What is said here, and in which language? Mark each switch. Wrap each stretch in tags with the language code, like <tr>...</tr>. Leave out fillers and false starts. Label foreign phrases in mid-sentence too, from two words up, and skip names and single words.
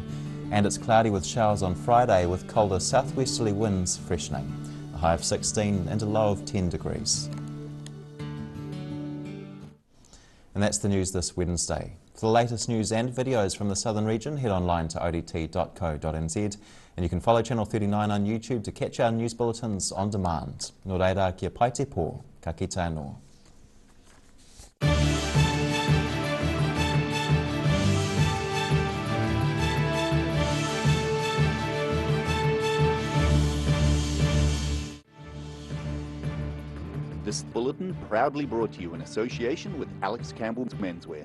<en>And it's cloudy with showers on Friday with colder southwesterly winds freshening, a high of 16 and a low of 10 degrees. And that's the news this Wednesday. For the latest news and videos from the southern region, head online to odt.co.nz, and you can follow Channel 39 on YouTube to catch our news bulletins on demand.</en> <mi>Nō reira, kia pai te pō, ka kite anō.</mi> <en>This bulletin proudly brought to you in association with Alex Campbell's Menswear.</en>